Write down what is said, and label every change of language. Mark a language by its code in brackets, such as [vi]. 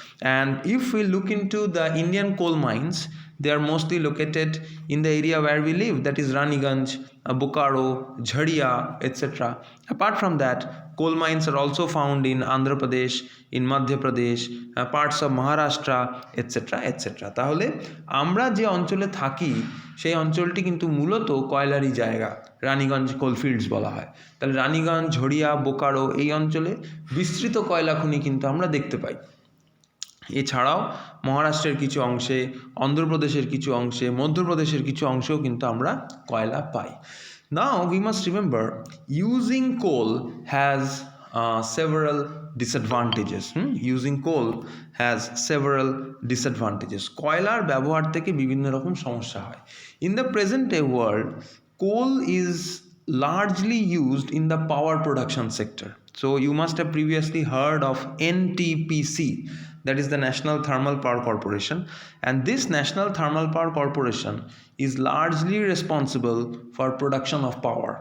[en] And if we look into the Indian coal mines, they are mostly located in the area where we live, that is Raniganj, Bokaro, Jharia, etc. Apart from that, coal mines are also found in Andhra Pradesh, in Madhya Pradesh, parts of Maharashtra, etc. etc. [bn] তাহলে আমরা যে অঞ্চলে থাকি সেই অঞ্চলটি কিন্তু মূলত কয়লারই জায়গা, রানীগঞ্জ কোলফিল্ডস বলা হয়। তাহলে রানীগঞ্জ, ঝরিয়া, বোকারো এই অঞ্চলে বিস্তৃত কয়লা খনি কিন্তু আমরা দেখতে পাই। এছাড়াও মহারাষ্ট্রের কিছু অংশে, অন্ধ্রপ্রদেশের কিছু অংশে, মধ্যপ্রদেশের কিছু অংশেও কিন্তু আমরা কয়লা পাই। [en] Now we must remember using coal has several disadvantages. Using coal has several disadvantages. [bn] কয়লার ব্যবহার থেকে বিভিন্ন রকম সমস্যা হয়। [en] In the present day world, coal is largely used in the power production sector. So you must have previously heard of NTPC, that is the National Thermal Power Corporation, and this National Thermal Power Corporation is largely responsible for production of power.